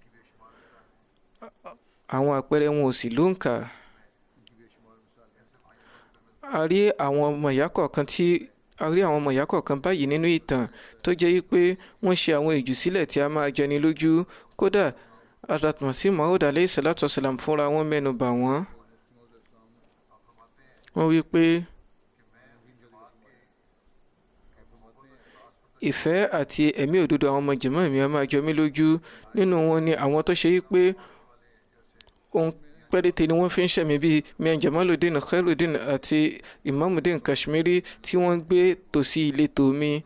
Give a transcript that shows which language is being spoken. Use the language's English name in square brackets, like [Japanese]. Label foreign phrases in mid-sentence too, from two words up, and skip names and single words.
[Yoruba] Àwọn àpẹẹrẹ wọn ò sì lóǹkà. A rí àwọn ọmọ ìyá kọ̀ọ̀kan báyìí nínú ìtàn tó jẹ́ wípé wọ́n ṣe àwọn ìjùsílẹ̀ tí a máa jẹni lójú. Kódà Hazrat Masih Maud [Arabic] عليه الصلاة والسلام [Yoruba] fúnra wọn mẹ́nu bà wọ́n. Wọ́n wí pé ìfẹ́ àti ẹ̀mí òdodo àwọn ọmọ jàmáà mi a máa jọ mí lójú. Nínú wọn ni àwọn tó ṣe wípé ohun péréte ni wọ́n fi ń ṣẹ̀mí bíi Mian Jamaluddin Khairuddin àti Imamuddin Kashmiri tí wọ́n gbé tòsí ìletò mi.